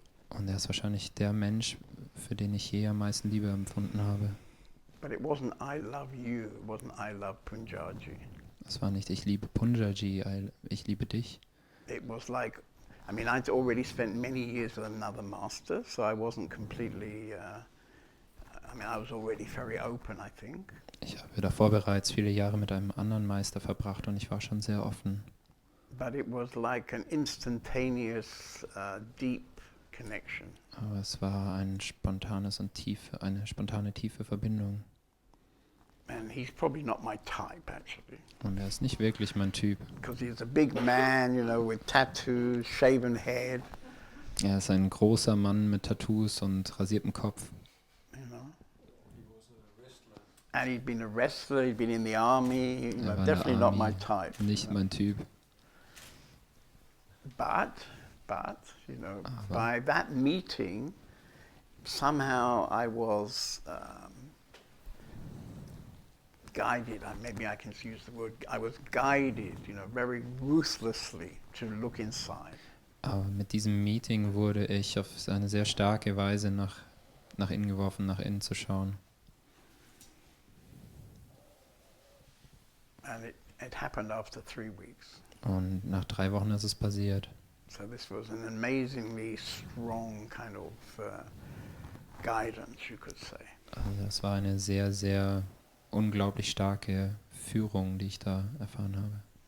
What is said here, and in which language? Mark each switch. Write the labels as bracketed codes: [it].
[de] Und er ist wahrscheinlich der Mensch, für den ich je am meisten Liebe empfunden habe. [en] But it wasn't I love you, it wasn't I love Punjaji. [de] Es war nicht, ich liebe Punjaji, ich liebe dich. [en] It was like, I mean, I'd already spent many years with another master, so I wasn't completely, I mean, I was already very open, I think. [de] Ich habe davor bereits viele Jahre mit einem anderen Meister verbracht und ich war schon sehr offen. [en] But it was like an instantaneous, deep connection. [de] Aber es war eine spontane, tiefe Verbindung. [en] And he's probably not my type, actually. [de] Und er ist nicht wirklich mein Typ. [en] Because he's a big man, you know, with tattoos, shaven head, [de] Er ist ein großer Mann mit Tattoos und rasiertem Kopf. [en] you know. And he'd been a wrestler, he'd been in the army, you know, [de] war in der [en] definitely not my Army. type. [de] Nicht mein Typ. [en] But, you know, [de] Aber- [en] by that meeting, somehow I was guided, maybe I can use the word, I was guided, you know, very ruthlessly to look inside. [de] Aber mit diesem Meeting wurde ich auf eine sehr starke Weise nach innen geworfen, nach innen zu schauen. [en] And it happened after 3 weeks. [de] Und nach 3 Wochen ist es passiert. [en] So this was an amazingly strong kind of guidance, you could say. [de] Also es war eine sehr, sehr unglaublich starke Führung, die ich da erfahren habe.